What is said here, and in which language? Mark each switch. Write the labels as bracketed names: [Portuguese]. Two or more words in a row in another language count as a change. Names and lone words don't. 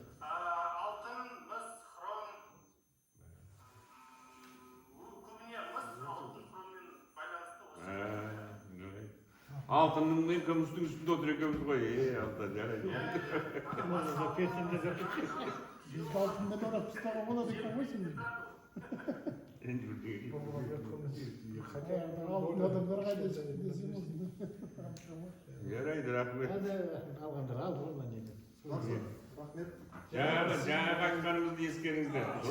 [Kazakh] Алтын, мыс, хром, көбіне мыс, алтын, хроммен байланысты осы. Алтынның мен күмістің үстінде отыр екенбіз ғой. Алтын, жарайды. Песенде жатыр. [Turkish] Bizde altında da var, [Kazakh] pistaka болады екен ғой сенде. Алтын адамдар қайда шығып десем осында. Жарайды, рахмет. Алғандар алды ғой мына жерде. Рахмет. Жаңа айтқанымызды ескеріңіздер.